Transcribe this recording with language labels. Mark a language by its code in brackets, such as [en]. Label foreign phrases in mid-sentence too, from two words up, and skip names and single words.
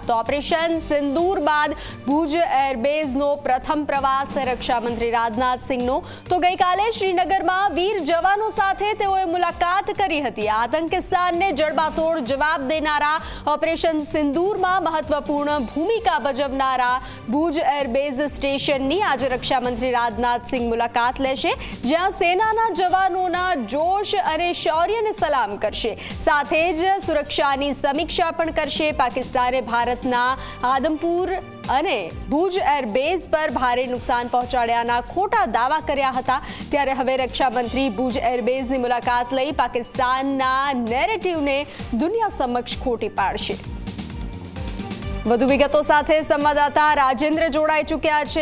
[gu] તો ઓપરેશન સિંદૂર બાદ ભુજ એરબેઝનો પ્રથમ પ્રવાસ રક્ષામંત્રી રાજનાથ સિંહનો। તો ગઈકાલે શ્રીનગરમાં વીર જવાનો સાથે તેઓએ મુલાકાત કરી હતી। આતંકિસ્તાનને જડબાતોડ જવાબ દેનારા ઓપરેશન સિંદૂરમાં મહત્વપૂર્ણ ભૂમિકા ભજવનારા ભુજ એરબેઝ સ્ટેશન આજ રક્ષામંત્રી રાજનાથ સિંહ મુલાકાત લેશે, જ્યાં સેનાના જવાનોના જોશ અને શૌર્યને સલામ કરશે। સાથે જ સુરક્ષાની સમીક્ષા પણ કરશે। પાકિસ્તાને ભારતના આદમપુર અને ભુજ એરબેઝ પર ભારે નુકસાન પહોંચાડ્યાના ખોટા દાવા કર્યા હતા, ત્યારે હવે રક્ષામંત્રી ભુજ એરબેઝની મુલાકાત લઈ પાકિસ્તાનના નેરેટિવને દુનિયા સમક્ષ ખોટી પાડશે। વધુ વિગતો સાથે સંવાદદાતા રાજેન્દ્ર જોડાઈ ચૂક્યા છે।